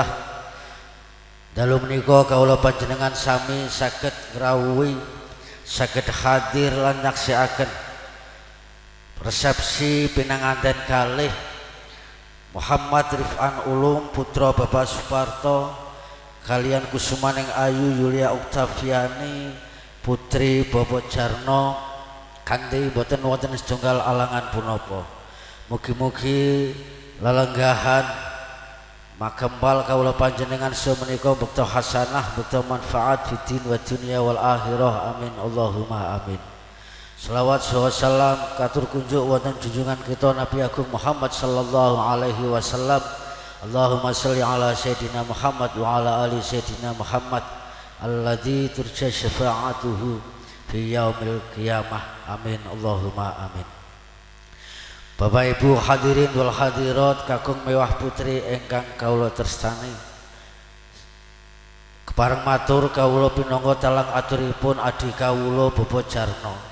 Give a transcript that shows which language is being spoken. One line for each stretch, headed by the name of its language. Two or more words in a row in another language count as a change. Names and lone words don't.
Javanese: Dalu menika kawula panjenengan sami saged ngrawuhi, saged hadir lan nyaksiaken resepsi pinanganten kalih Muhammad Rifan Ulum putra Bapak Suparto kalian Kusumaning Ayu Yulia Oktaviani putri Bapak Jarno kanthi boten wonten setunggal alangan punapa. Mugi-mugi lelenggahan makembal kawula panjenengan semenika bekta hasanah, bekta manfaat
Arabic: في الدين والدنيا والآخرة. آمين اللهم آمين.
Javanese: Selawat salam katur kunjuk wonten junjungan kita Nabi Agung Muhammad
Arabic: صلى الله عليه وسلم. اللهم صل على سيدنا محمد وعلى آل سيدنا محمد الذي ترجى شفاعته في يوم القيامة. آمين اللهم آمين.
Javanese: Bapak Ibu
Arabic: الحاضرين والحاضرات
Javanese: kakung mewah putri ingkang kawula tresnani, kepareng matur kawula pinangka talang aturipun adi kawula Bapak Jarno.